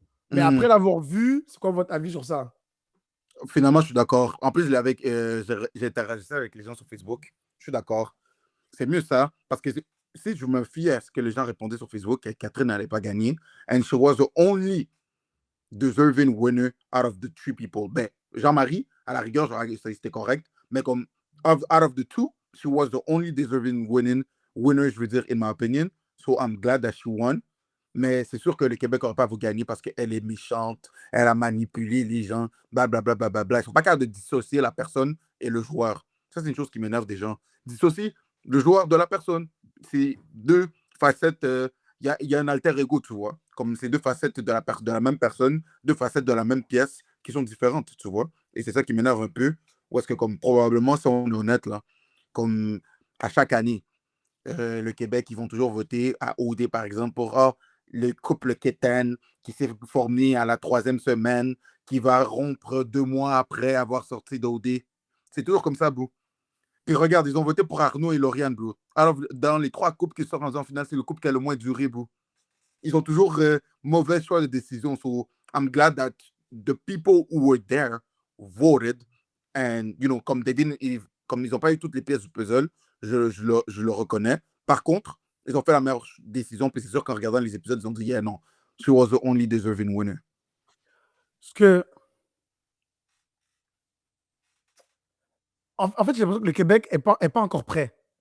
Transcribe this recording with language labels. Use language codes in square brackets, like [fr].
[fr] Mais après l'avoir vu, c'est quoi votre avis sur ça? Finalement, je suis d'accord. En plus, j'ai interagi avec les gens sur Facebook. Je suis d'accord. C'est mieux ça. Parce que si je me fie à ce que les gens répondaient sur Facebook, Catherine n'allait pas gagner. [en] And she was the only deserving winner out of the 3 people. [fr] Ben, Jean-Marie, à la rigueur, c'était correct, mais comme [en] out of the 2, she was the only deserving winner, [fr] je veux dire, [en] in my opinion. So I'm glad that she won. [fr] Mais c'est sûr que le Québec n'aura pas à vous gagner parce qu'elle est méchante, elle a manipulé les gens, blablabla. Bla, bla, bla. Ils ne sont pas capables de dissocier la personne et le joueur. Ça, c'est une chose qui m'énerve des gens. Dissocier le joueur de la personne. C'est 2 facettes. Il y a un alter ego, tu vois. Comme c'est 2 facettes de la même personne, 2 facettes de la même pièce qui sont différentes, tu vois. Et c'est ça qui m'énerve un peu. Ou est-ce que, comme probablement, si on est honnête, là, comme à chaque année, le Québec, ils vont toujours voter à OD, par exemple, pour le couple Kéten qui s'est formé à la 3e semaine, qui va rompre 2 mois après avoir sorti d'OD. C'est toujours comme ça, bro. Puis regarde, ils ont voté pour Arnaud et Lauriane, bro. Alors, dans les 3 couples qui sortent en finale, c'est le couple qui a le moins duré, bro. Ils ont toujours mauvais choix de décision. [en] So, I'm glad that the people who were there voted. And, you know, [fr] comme ils n'ont pas eu toutes les pièces du puzzle, je le reconnais. Par contre, ils ont fait la meilleure décision. Puis c'est sûr qu'en regardant les épisodes, ils ont dit, yeah, non, [en] she was the only deserving winner. [fr] Parce que, en fait, j'ai l'impression que le Québec n'est pas encore prêt.